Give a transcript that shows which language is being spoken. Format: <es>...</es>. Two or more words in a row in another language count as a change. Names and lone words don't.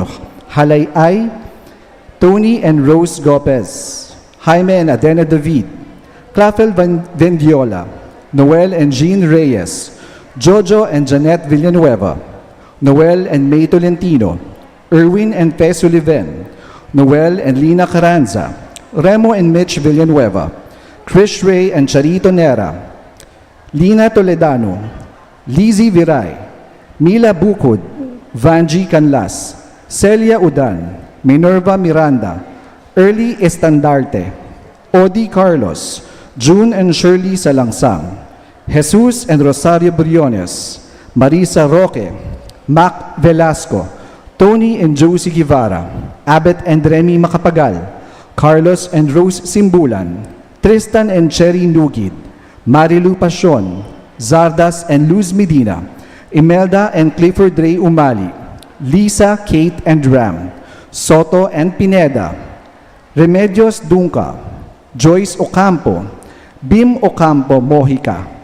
<en>Halay Ay, Tony and Rose Gopez, Jaime and Adena David, Clafel Vendiola, Noel and Jean Reyes, Jojo and Janet Villanueva, Noel and May Tolentino, Erwin and Fe Sullivan, Noel and Lina Carranza, Remo and Mitch Villanueva, Chris Ray and Charito Nera, Lina Toledano, Lizzie Viray, Mila Bukod, Vanji Canlas, Celia Udan, Minerva Miranda, Early Estandarte, Odi Carlos, June and Shirley Salangsang, Jesus and Rosario Briones, Marisa Roque, Mac Velasco, Tony and Josie Guevara, Abbott and Remy Macapagal, Carlos and Rose Simbulan, Tristan and Cherry Nugid, Marilu Pasion, Zardas and Luz Medina, Imelda and Clifford Ray Umali, Lisa, Kate and Ram, Soto and Pineda, Remedios Dunca, Joyce Ocampo, Bim Ocampo Mojica,</en>